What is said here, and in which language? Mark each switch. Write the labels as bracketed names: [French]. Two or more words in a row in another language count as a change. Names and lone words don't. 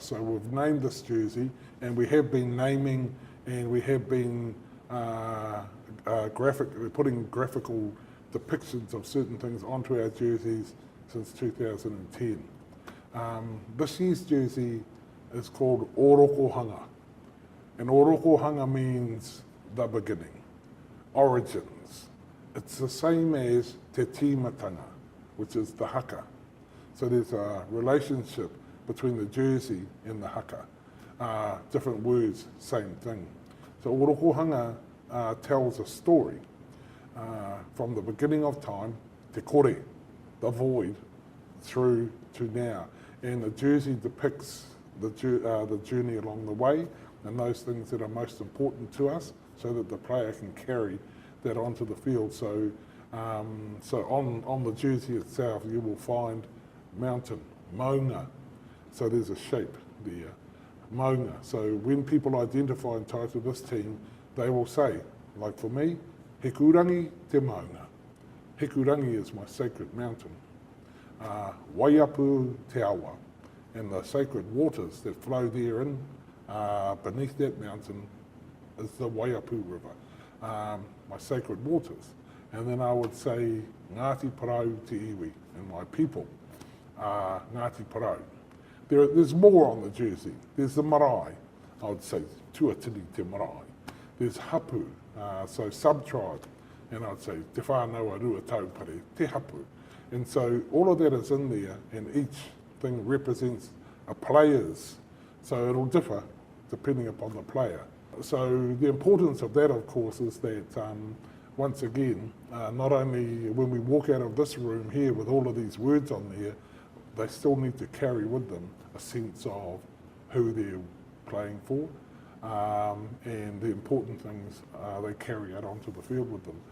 [English] So we've named this jersey and we have been naming and we have been putting graphical depictions of certain things onto our jerseys since 2010. This year's jersey is called Orokohanga. And Orokohanga means the beginning, origins. It's the same as [Māori] te tīmatanga, [English] which is the HAKA. So there's a relationship between the jersey and the HAKA. Different words, same thing. So Orokohanga tells a story from the beginning of time, [Māori] te kore, [English] the void, through to now. And the jersey depicts the journey along the way and those things that are most important to us so that the player can carry that onto the field. So, on the jersey itself, you will find mountain, maunga. So there's a shape there, maunga. So when people identify and title this team, they will say, like for me, [Māori] Hekurangi te maunga. [English] Hekurangi is my sacred mountain. [Māori] Waiapu te awa, [English] and the sacred waters that flow therein beneath that mountain is the Waiapu River, my sacred waters. And then I would say [Māori] Ngāti Parau te iwi, [English] and my people, Ngāti Parau. There's more on the jersey. There's the marae, I would say [Māori] tuatini te marae. [English] There's hapu, so sub-tribe, and I'd say [Māori] te whānau rua taupare, te hapu. [English] And so all of that is in there, and each thing represents a player's. So it'll differ depending upon the player. So the importance of that, of course, is that once again, not only when we walk out of this room here with all of these words on there, they still need to carry with them a sense of who they're playing for, and the important things they carry out onto the field with them.